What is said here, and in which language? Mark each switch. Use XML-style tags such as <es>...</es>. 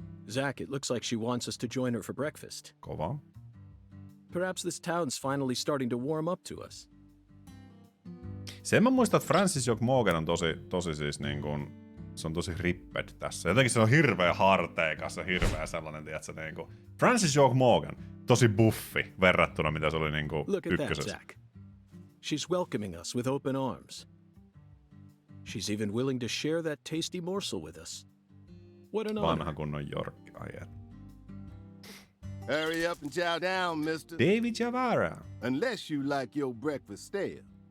<en>Zach, it looks like she wants us to join her for breakfast.</en> <fi>Kova.</fi> <en>Perhaps this town's finally starting to warm up to us.</en> <fi>Sen mä muistan, että Francis York Morgan on tosi siis niin kuin, se on tosi ripped tässä. Jotenkin se on hirveä harteikas ja hirveä sellainen, tiedätkö, niin kuin. Francis York Morgan, tosi buffi verrattuna, mitä se oli niin kuin</fi> <en>Look at that,</en> <fi>ykkösessä.</fi> <en>Zach. She's welcoming us with open arms. She's even willing to share that tasty morsel with us. What an honor.</en> <fi>Vanha kunnon York, ai et.</fi> <en>Hurry up and chow down, mister. David Javara. Unless you like your breakfast stale.</en>